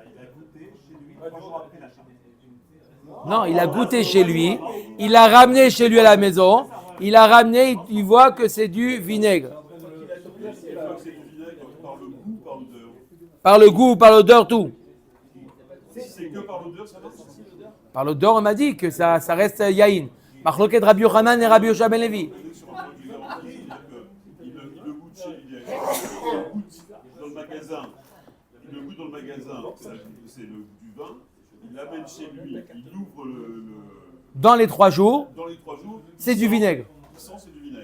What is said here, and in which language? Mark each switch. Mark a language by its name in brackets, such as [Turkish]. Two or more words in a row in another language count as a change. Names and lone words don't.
[French] Non, il a goûté chez lui, il a ramené chez lui à la maison, il a ramené, il voit que c'est du vinaigre. Par le goût, par l'odeur, tout. Si c'est que par l'odeur, ça va. Par l'odeur, on m'a dit que ça reste yaïn. Machloket Rabbi Yochanan et Rabbi Yosha ben Levi. Il le goûte dans le magasin. Il le goûte dans le magasin, c'est du vin. Il l'amène chez lui, il ouvre Dans les 3 jours, dans les 3 jours, c'est du vinaigre. il sent c'est du vinaigre.